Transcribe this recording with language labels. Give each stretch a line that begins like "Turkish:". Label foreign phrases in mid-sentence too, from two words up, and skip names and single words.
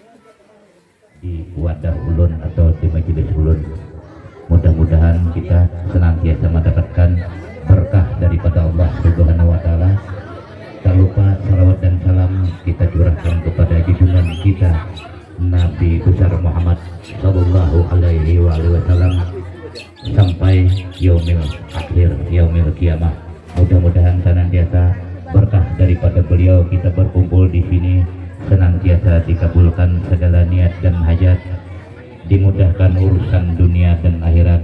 Banjar: di wadah ulun atau di majelis ulun.
Indonesian: Mudah-mudahan kita senantiasa mendapatkan berkah daripada Allah
Arabic: Subhanahu wa taala.
Indonesian: Tak lupa salawat dan salam kita curahkan kepada junjungan kita Nabi besar Muhammad
Arabic: sallallahu alaihi wasallam
Indonesian: sampai
Arabic: yaumil akhir, yaumil kiamah.
Indonesian: Mudah-mudahan senantiasa berkah daripada beliau kita berkumpul di sini, senantiasa dikabulkan segala niat dan hajat, dimudahkan urusan dunia dan akhirat.